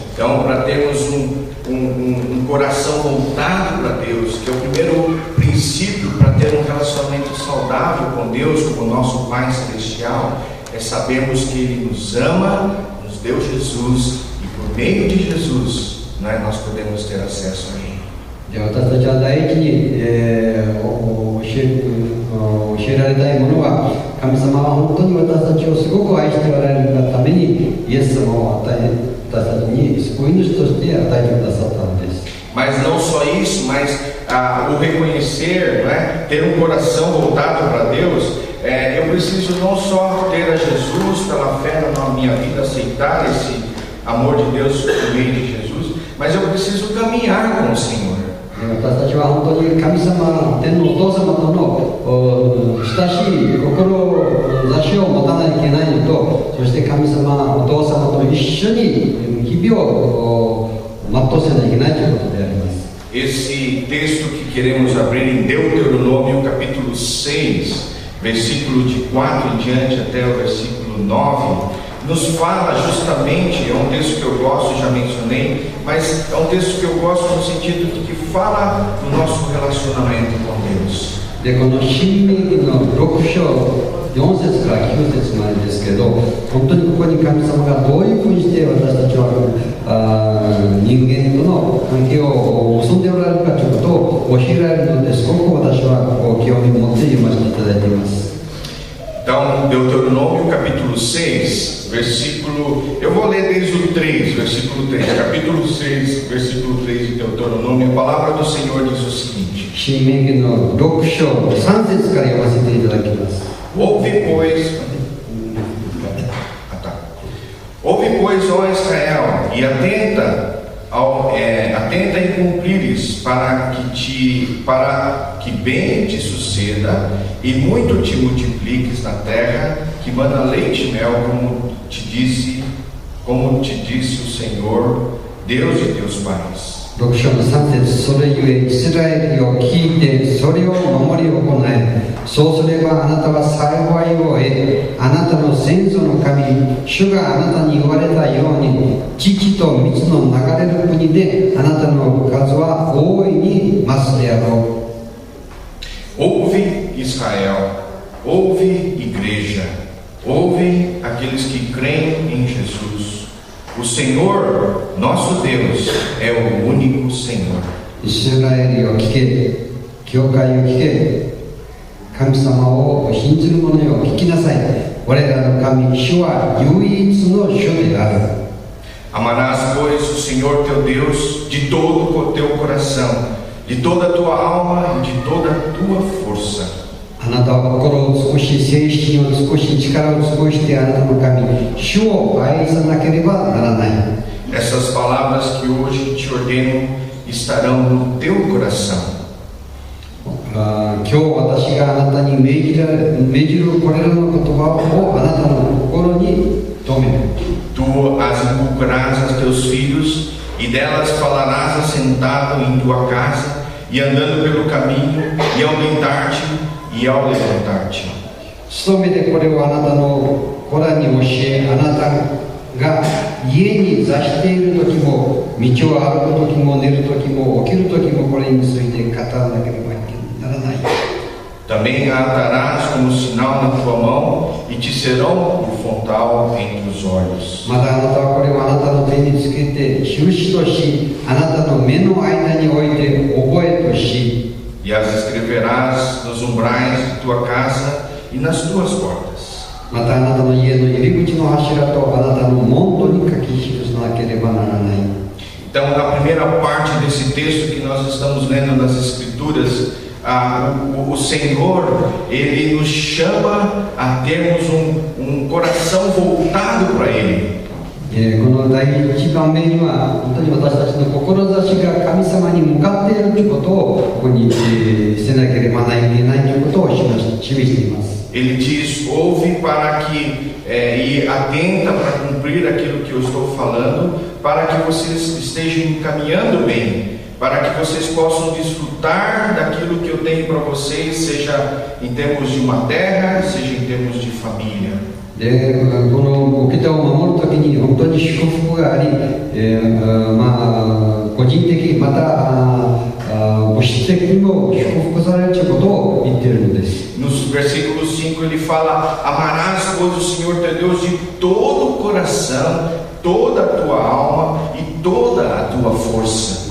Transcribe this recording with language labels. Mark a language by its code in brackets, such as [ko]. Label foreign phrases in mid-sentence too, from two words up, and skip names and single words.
[pt] Então, para termos um coração voltado para Deus, que é o primeiro princípio para ter um relacionamento saudável com Deus como nosso Pai Celestial é sabermos que Ele nos ama, nos deu Jesus e por meio de Jesus nós podemos ter acesso a Ele. [ja] で私たちは第一に、教えられたいものは、神様は本当に私たちをすごく愛しておられるがためにイエス様を私たちに救い主として与えてくださったのです。 [pt] Mas não só isso, mas o reconhecer, né, ter um coração voltado para Deus, eu preciso não só ter a Jesus pela fé na minha vida, aceitar esse amor de Deus por meio de Jesus, mas eu preciso caminhar com o Senhor. [ja] 私たちは本当に神様、天のお父様との親しい志を持たないといけないのと、そして神様、お父様と一緒に日々を全うせないといけないということであります。 [pt] Esse texto que queremos abrir em Deuteronômio, capítulo 6, versículo de 4 em diante até o versículo 9, nos fala justamente, é um texto que eu gosto, já mencionei, mas é um texto que eu gosto no sentido de que fala do nosso relacionamento com Deus. [ja] でこの申命記の6章4節から9節までですけど、本当にここに神様がどういうふうにして私たちは人間との関係を結んでおられるかということを教えられるので、すごく私は興味を持って読ませていただいています。 [pt] Então, Deuteronômio capítulo 6, versículo, eu vou ler desde o 3, versículo 3, capítulo 6, versículo 3 de Deuteronômio, a palavra do Senhor diz o seguinte: [ja] 申命記の6章3節から読ませていただきます。 [pt] Ouve, pois, ó Israel, e atenta em cumprires, para que bem te suceda e muito te multipliques na terra, que mana leite e mel, como te disse o Senhor, Deus de teus pais. [ja] 6 章の3節、それゆえイスラエルよ聞いてそれを守り行え、そうすればあなたは幸いを得、あなたの先祖の神主があなたに言われたように、乳と蜜の流れる国であなたの数は大いに増すであろう。 [pt] Ouve Israel, ouve igreja, ouve aqueles que creem em Jesus. O Senhor, nosso Deus, é o único Senhor. [ja] イスラエルよ聞け、教会よ聞け、神様を信じる者よ聞きなさい。我らの神、主は唯一の主である。 [pt] Amarás, pois, o Senhor teu Deus de todo o teu coração, de toda a tua alma e de toda a tua força. [ja] あなたは心を尽くし、精神を尽くし、力を尽くしてあなたの神、主を愛さなければならない。 [pt] Essas palavras que hoje te ordeno estarão no teu coração. [ja] 今日私があなたに命じるこれらの言葉をあなたの心に留める。 [pt] Tu as inculcarás a teus filhos, e delas falarás assentado em tua casa, e andando pelo caminho, e ao deitar-te, e ao levantar-te. [ja] 努めてこれをあなたの子らに教え、あなたが家に座している時も、道を歩く時も、寝る時も、起きる時も、これについて語らなければならない。 [pt] Também a atarás como sinal na tua mão, e te serão por frontal entre os olhos. [ja] またあなたはこれをあなたの手につけて印とし、あなたの目の間に置いて覚えとし、 [pt] E as escreverás nos umbrais de tua casa e nas tuas portas. [ja] またあなたの家の入り口の柱とあなたの門戸に書き記さなければならない。 [pt] Então, na primeira parte desse texto que nós estamos lendo nas Escrituras, o Senhor, Ele nos chama a termos um coração voltado para Ele. [ja] この第一番目には本当に私たちの志が神様に向かっているということをここにせなければいけないということを示しています。 [pt] Ele diz: ouve para que e atenta para cumprir aquilo que eu estou falando, para que vocês estejam caminhando bem, para que vocês possam desfrutar daquilo que eu tenho para vocês, seja em termos de uma terra, seja em termos de família. [ja] でこの掟を守るときに本当に祝福があり、個人的また物質的にも祝福されるということを言っているのです。 [pt] Nos versículo 5 ele fala: amarás, pois, o Senhor teu Deus de todo o coração, toda a tua alma e toda a tua força.